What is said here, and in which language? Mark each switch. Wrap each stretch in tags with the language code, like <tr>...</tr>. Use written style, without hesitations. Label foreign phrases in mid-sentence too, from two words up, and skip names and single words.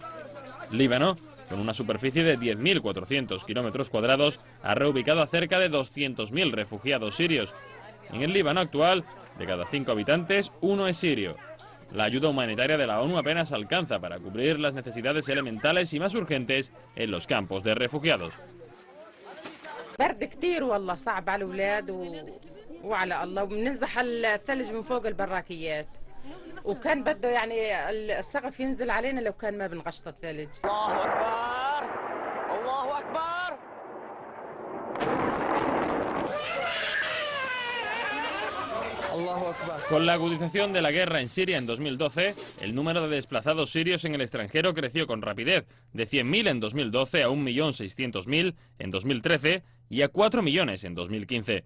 <es>Líbano, con una superficie de 10.400 kilómetros cuadrados, ha reubicado a cerca de 200.000 refugiados sirios. En el Líbano actual, de cada 5 habitantes, 1 es sirio. La ayuda humanitaria de la ONU apenas alcanza para cubrir las necesidades elementales y más urgentes en los campos de refugiados.</es> <ar>برد كتير والله صعب على الأولاد وعلى الله وبننزح الثلج من فوق البراكيات وكان بده يعني السقف ينزل علينا لو كان ما بنغشط الثلج. الله أكبر الله أكبر.</ar> <es>Con la agudización de la guerra en Siria en 2012, el número de desplazados sirios en el extranjero creció con rapidez, de 100.000 en 2012 a 1.600.000 en 2013 y a 4 millones en 2015.</es>